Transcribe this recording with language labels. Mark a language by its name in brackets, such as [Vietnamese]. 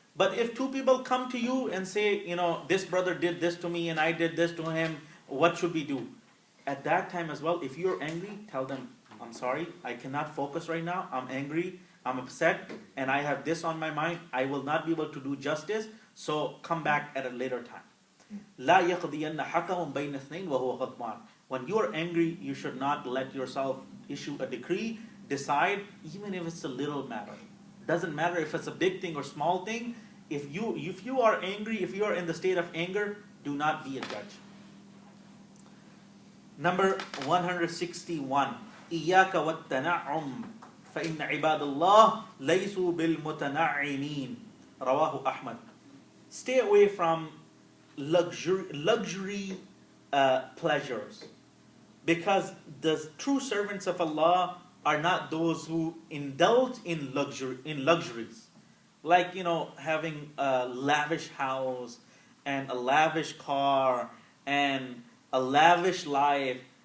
[English] But if two people come to you and say, this brother did this to me and I did this to him, what should we do? At that time as well, if you're angry, tell them, I'm sorry, I cannot focus right now, I'm angry, I'm upset, and I have this on my mind, I will not be able to do justice, so come back at a later time. [Arabic] لا يقضين حكم بين اثنين وهو غضبان. [English] When you are angry, you should not let yourself issue a decree, decide, even if it's a little matter. Doesn't matter if it's a big thing or small thing. If you are angry, if you are in the state of anger, do not be a judge. Number 161. [Arabic] إياك والتنعم فإن عباد الله ليسوا بالمتنعمين. رواه أحمد. [English] Stay away from luxury pleasures, because the true servants of Allah are not those who indulge in luxuries, like having a lavish house and a lavish car and a lavish life.